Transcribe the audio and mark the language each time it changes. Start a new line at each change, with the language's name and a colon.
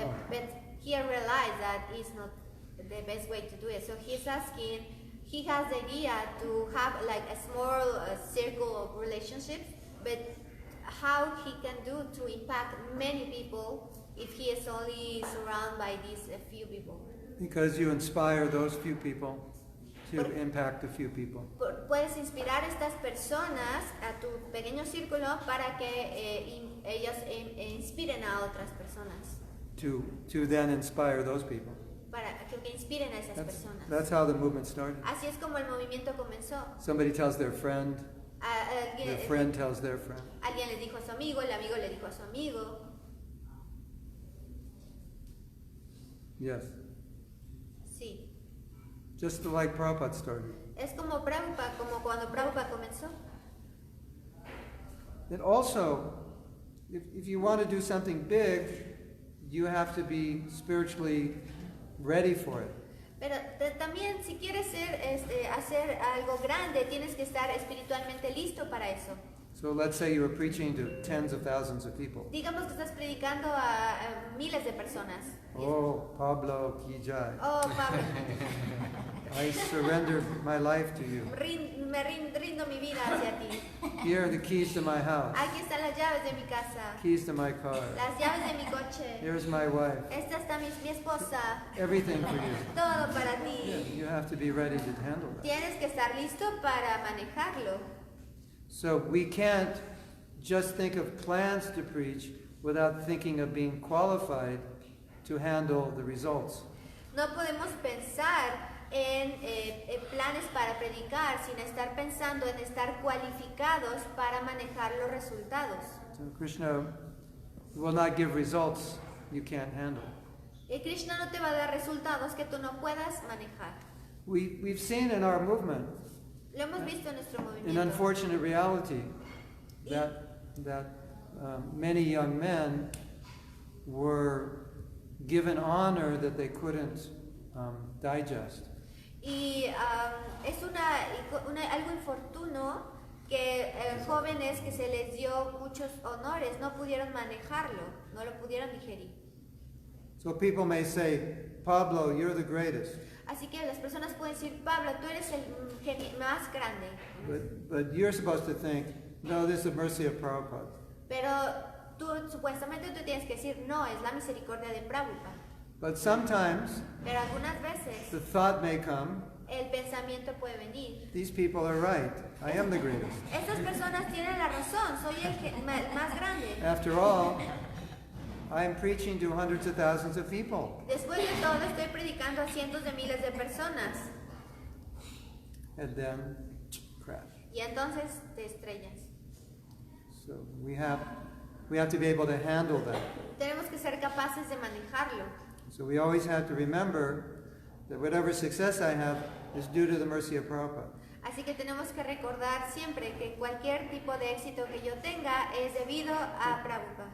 English: But he realized that it's not the best way to do it. So he's asking, he has the idea to have like a small circle of relationships, but how he can do to impact many people if he is only surrounded by these few people. Because you inspire those few people to impact a few people.
Spanish: Puedes inspirar a estas personas, a tu pequeño círculo, para que ellas inspiren a otras personas.
English: To then inspire those people.
Spanish: Para que inspiren a esas personas.
English: That's how the movement started.
Spanish: Así es como el movimiento comenzó.
English: Somebody tells their friend,
Spanish: Alguien,
English: their friend tells their friend.
Spanish: Alguien le dijo a su amigo, el amigo le dijo a su amigo.
English: Yes.
Spanish: Sí.
English: Just like Prabhupada started.
Spanish: Es como Prabhupada, como cuando Prabhupada comenzó.
English: And also, if you want to do something big, you have to be spiritually ready for it.
Spanish: Pero también si quieres hacer algo grande, tienes que estar espiritualmente listo para eso.
English: So let's say you were preaching to tens of thousands of people.
Spanish: Digamos que estás predicando a miles de personas.
English: Oh, Pablo Kijai.
Spanish: Oh, Pablo,
English: I surrender my life to you.
Spanish: rindo mi vida hacia ti.
English: Here are the keys to my house.
Spanish: Aquí están las llaves de mi casa,
English: Keys to my car.
Spanish: las llaves de mi coche.
English: Here's my wife.
Spanish: Esta está mi esposa.
English: Everything for you.
Spanish: Todo para ti.
English: You have to be ready to handle that.
Spanish: Tienes que estar listo para manejarlo.
English: So we can't just think of plans to preach without thinking of being qualified to handle the results.
Spanish: No podemos pensar en planes para predicar sin estar pensando en estar cualificados para manejar los resultados.
English: So Krishna will not give results you can't handle.
Spanish: Krishna no te va a dar resultados que tú no puedas manejar.
English: We've seen in our movement
Spanish: Lo hemos visto en nuestro
English: an
Spanish: movimiento.
English: unfortunate reality that many young men were given honor that they couldn't digest.
Spanish: Y es algo infortuno que jóvenes que se les dio muchos honores no pudieron manejarlo, no lo pudieron digerir.
English: So people may say, Pablo, you're the greatest.
Spanish: Así que las personas pueden decir, Pablo, tú eres el más grande.
English: But you're supposed to think, no, this is the mercy of Prabhupada.
Spanish: Pero supuestamente tú tienes que decir, no, es la misericordia de Prabhupada.
English: But sometimes
Spanish: Pero algunas veces
English: the thought may come,
Spanish: el pensamiento puede venir.
English: these people are right. I am the greatest.
Spanish: Estas personas tienen la razón, soy el más grande.
English: After all, I'm preaching to hundreds of thousands of people.
Spanish: Después de todo, estoy predicando a cientos de miles de personas.
English: And then, crash.
Spanish: Y entonces te estrellas.
English: So we have to be able to handle that.
Spanish: Tenemos que ser capaces de manejarlo.
English: So we always have to remember that whatever success I have is due to the mercy of Prabhupada.
Spanish: Así que tenemos que recordar siempre que cualquier tipo de éxito que yo tenga es debido a Prabhupada.